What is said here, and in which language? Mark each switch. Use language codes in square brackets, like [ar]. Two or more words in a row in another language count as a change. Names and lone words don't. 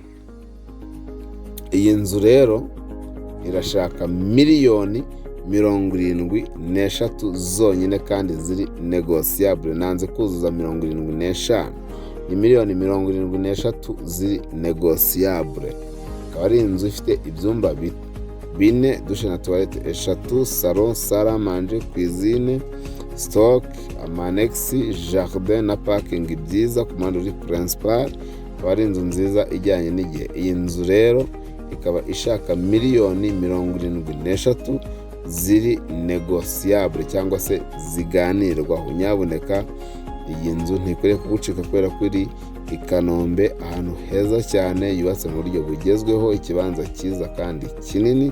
[rw] Iyi nzu rero irashaka miliyoni 73 zonyine kandi ziri negociable. Nanze kuzuza 75, ni miliyoni 73 ziri negociable. Akaba ari inzu ifite ibyumba 4, dushe na toilette 3, [fr] salon, salle à manger, cuisine, [rw] stock, amanex, jardin na parking byiza ku muhanda uri principal. Akaba ari inzu nziza ijyanye n'igihe. Iyi nzu rero ikaba ishaka miliyoni 73 ziri negociable cyangwa se ziganirwaho. Nyaboneka iyi nzu ntikwiriye kugucika kubera ko iri i Kanombe, ahantu heza cyane, yubatse mu buryo bugezweho, ikibanza cyiza kandi kinini.